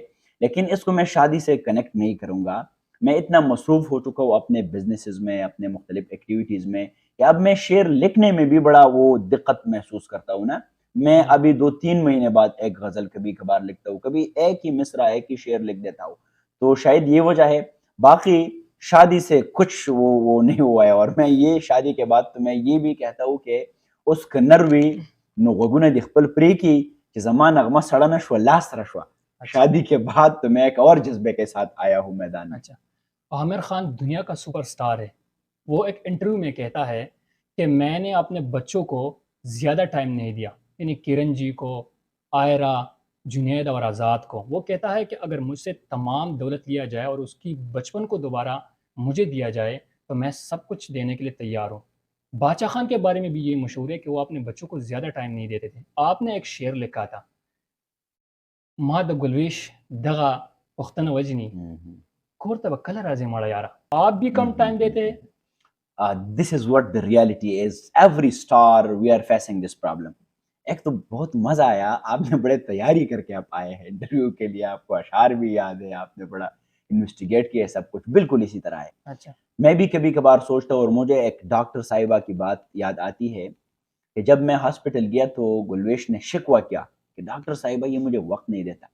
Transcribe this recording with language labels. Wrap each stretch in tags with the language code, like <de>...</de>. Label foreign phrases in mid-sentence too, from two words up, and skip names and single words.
<ur>لیکن اس کو میں شادی سے کنیکٹ نہیں کروں گا۔ میں اتنا مصروف ہو چکا ہوں اپنے بزنسز میں، اپنے مختلف ایکٹیویٹیز میں، کہ اب میں شعر لکھنے میں بھی بڑا وہ دقت محسوس کرتا ہوں نا۔ میں ابھی 2-3 مہینے بعد ایک غزل کبھی کبھار لکھتا ہوں، کبھی ایک ہی مصرع، ایک ہی شعر لکھ دیتا ہوں۔ تو شاید یہ وجہ ہے، باقی شادی سے کچھ وہ نہیں ہوا ہے۔ اور میں یہ شادی کے بعد تو میں یہ بھی کہتا ہوں کہ اس</ur> <ps>کنروی نو غگونه د خپل پری کی کہ زما نغمه سڑا نشوه لاس رشوه۔</ps> <ur>شادی کے بعد تو میں ایک اور جذبے کے ساتھ آیا ہوں میدان میں۔ اچھا، عامر خان دنیا کا سپر سٹار ہے۔ وہ ایک انٹرویو میں کہتا ہے کہ میں نے اپنے بچوں کو زیادہ ٹائم نہیں دیا، یعنی کرن جی کو، آئرہ، جنید اور آزاد کو۔ وہ کہتا ہے کہ اگر مجھ سے تمام دولت لیا جائے اور اس کی بچپن کو دوبارہ مجھے دیا جائے تو میں سب کچھ دینے کے لیے تیار ہوں۔ باچا خان کے بارے میں بھی یہ مشہور ہے کہ وہ اپنے بچوں کو زیادہ ٹائم نہیں دیتے تھے۔ آپ نے ایک شعر لکھا تھا،</ur> <ps>ما د گلویش دغا پختن وجنی کور ته به کله راځي مړه یاره۔</ps> <ur>آپ بھی کم ٹائم دیتے ہیں؟</ur> <en>This is what the reality is. Every star, we are facing this problem.</en> <ur>ایک تو بہت مزہ آیا، آپ نے بڑے تیاری کر کے آپ آئے ہیں انٹرویو کے لیے، آپ کو اشعار بھی یاد ہے، آپ نے بڑا انویسٹیگیٹ کیا ہے، سب کچھ بالکل اسی طرح ہے۔ اچھا میں بھی کبھی کبھار سوچتا ہوں، اور مجھے ایک ڈاکٹر صاحبہ کی بات یاد آتی ہے کہ جب میں ہاسپٹل گیا تو گلویش نے شکوہ کیا کہ ڈاکٹر صاحبہ یہ مجھے وقت نہیں دیتا۔</ur>